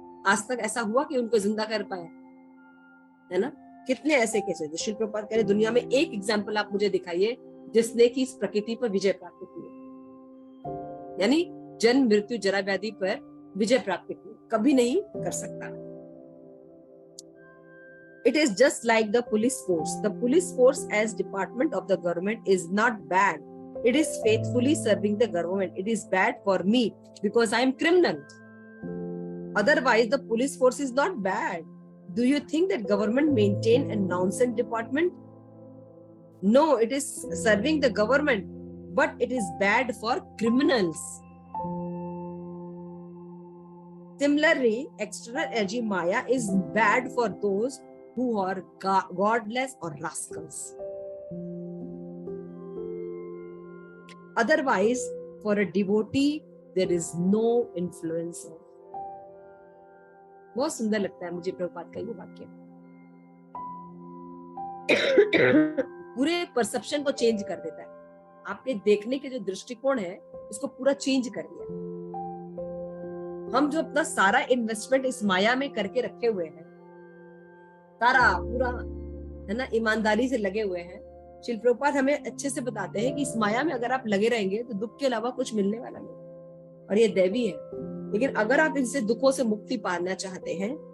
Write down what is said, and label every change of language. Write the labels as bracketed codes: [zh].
[hi] आज तक ऐसा हुआ कि उनको जिंदा कर पाए, है ना। कितने ऐसे केस है। श्री प्रभुपाद कह रहे दुनिया में एक एग्जाम्पल आप मुझे दिखाइए जिसने की इस प्रकृति पर विजय प्राप्त की, यानी जन्म मृत्यु जरा व्याधि पर विजय प्राप्त की, कभी नहीं कर सकता। [en] It is just like the police force. The police force as department of the government is not bad. It is faithfully serving the government. It is bad for me because I am criminal. Otherwise, the police force is not bad. Do you think that government maintain a nonsense department? No, it is serving the government, but it is bad for criminals. Similarly, external energy Maya is bad for those who are godless or rascals. Otherwise, for a devotee, there is no influence. [hi] बहुत सुंदर लगता है मुझे प्रभुपाद का ये वाक्य। पूरे perception को चेंज कर देता है, आपके देखने के जो दृष्टिकोण है इसको पूरा चेंज कर दिया। हम जो अपना सारा इन्वेस्टमेंट इस माया में करके रखे हुए हैं, सारा पूरा, है ना, ईमानदारी से लगे हुए हैं, श्री प्रभुपाद हमें अच्छे से बताते हैं कि इस माया में अगर आप लगे रहेंगे तो दुख के अलावा कुछ मिलने वाला नहीं, और ये दैवी है। लेकिन अगर आप इनसे दुखों से मुक्ति पाना चाहते हैं